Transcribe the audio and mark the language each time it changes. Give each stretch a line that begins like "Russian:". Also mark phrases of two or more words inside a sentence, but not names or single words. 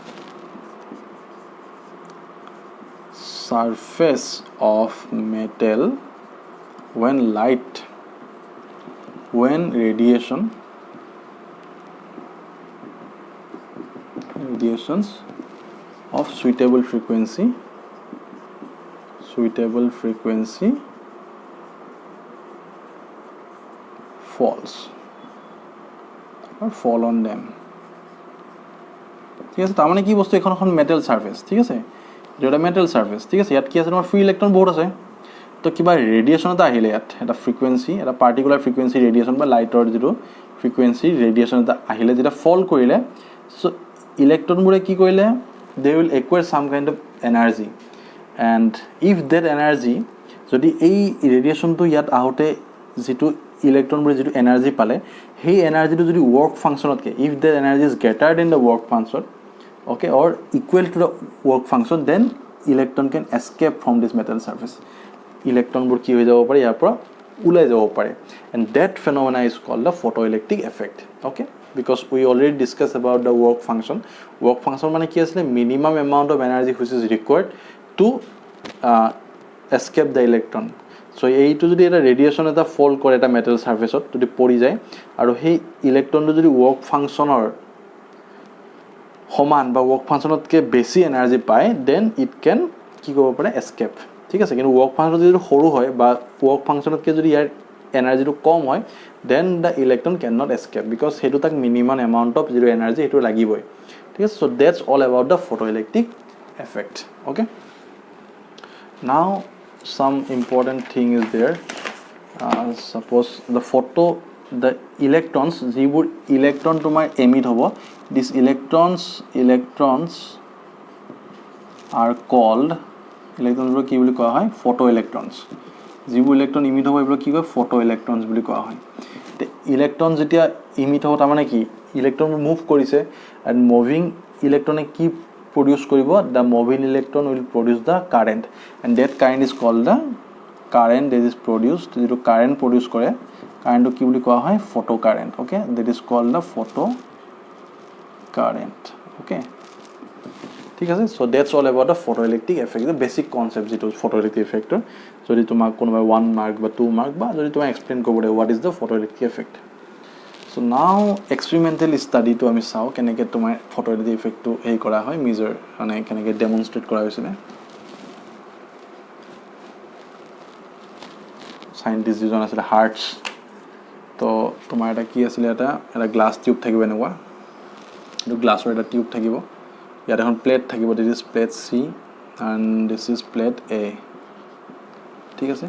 English: surface of metal when radiations of suitable frequency falls or fall on them.
Assamese: ঠিক আছে, তার মানে কি বস্তু এখন
English: metal surface,
Assamese: ঠিক আছে, যেটা
English: metal surface,
Assamese: ঠিক আছে, ইয়াত কি আছে তোমার
English: free electron
Assamese: বহুত আছে তো কিবা রেডিয়েশন এটা আহিলে ইয়াত এটা ফ্রিকুয়েন্সি এটা
English: particular frequency radiation
Assamese: বা লাইটৰ যেটো
English: frequency radiation
Assamese: এটা আহিলে যেটা ফল কৰিলে সো ইলেকট্রনবোৰে কি কৰিলে
English: they will acquire some kind of energy and if that energy
Assamese: যদি এই রেডিয়েশনটো ইয়াত আহতে যেটো ইলেকট্রনবোৰে যেটো এনার্জি পালে সেই এনার্জিটো যদি
English: work functionতকে if that energy is greater than the work function okay or equal to the work function then electron can escape from this metal surface.
Assamese: ইলেকট্রনবোৰ কি হৈ যাব পাৰে ইয়াৰ পৰা ওলাই যাব পাৰে
English: and that phenomena is called the photoelectric effect. Okay, because we already discussed about the work function
Assamese: মানে কি আছিল
English: minimum amount of energy which is required to escape the electron.
Assamese: So এইটো যদি এটা ৰেডিয়েশন এটা ফল কৰে এটা
English: metal surfaceত
Assamese: যদি পৰি যায় আৰু সেই ইলেকট্রনটো যদি
English: work functionৰ
Assamese: সমান বা
English: work functionতকে
Assamese: বেছি এনার্জি পায়
English: then it can
Assamese: কি কৰিব পাৰে এস্কেপ, ঠিক আছে, কিন্তু
English: work function
Assamese: যদি সৰু হয় বা
English: work functionতকে
Assamese: যদি ইয়াৰ এনার্জিটো কম হয়
English: then the electron can not escape because
Assamese: হেতু তাক
English: minimum amount of zero energy
Assamese: হেতু লাগিবই, ঠিক আছে.
English: so that's all about the photoelectric effect. Okay, now some important thing is there. Suppose the electrons
Assamese: যিবোৰ ইলেকট্রন তোমাৰ এমিট হ'ব,
English: these electrons are called
Assamese: ইলেকট্রনবোৰ কি বুলি কোৱা হয়
English: photoelectrons.
Assamese: যিবোৰ ইলেকট্রন ইমিট হ'ব এইবোৰ কি কয় photoelectrons বুলি কোৱা হয়. তে ইলেকট্রন যেতিয়া ইমিট হ'ব তাৰ মানে কি ইলেকট্রনবোৰ মুভ কৰিছে
English: and moving
Assamese: ইলেকট্রনে কি
English: produce কৰিব the moving electron will produce the current and that current is called the current that is produced.
Assamese: যেটো current produce কৰে কারেন্টটো কি বুলি কোৱা হয়
English: photo current. Okay, that is called the photo current.
Assamese: Okay, ঠিক আছে.
English: so that's all about the photoelectric effect, the basic concept যেটো photoelectric effect.
Assamese: যদি তোমাক কোনোবাই 1 মার্ক বা 2 মার্ক বা যদি তোমাক এক্সপ্লেইন কৰিব দে
English: what is the photoelectric effect. So now experimental study to
Assamese: আমি চাও কেনেকৈ তোমাৰ
English: photoelectric effect
Assamese: টো এই কৰা হয় মেজৰ মানে কেনেকৈ ডেমনস্ট্ৰেট কৰা হৈছিল. সাইন্টিস্ট যিজন আছিল হাৰ্টছ, তো তোমাৰ এটা কি আছিল এটা
English: glass tube
Assamese: থাকিব এনেকুৱা, এইটো গ্লাছৰ এটা টিউব থাকিব, ইয়াত এখন প্লেট থাকিব,
English: this is plate C and this is plate A,
Assamese: ঠিক আছে.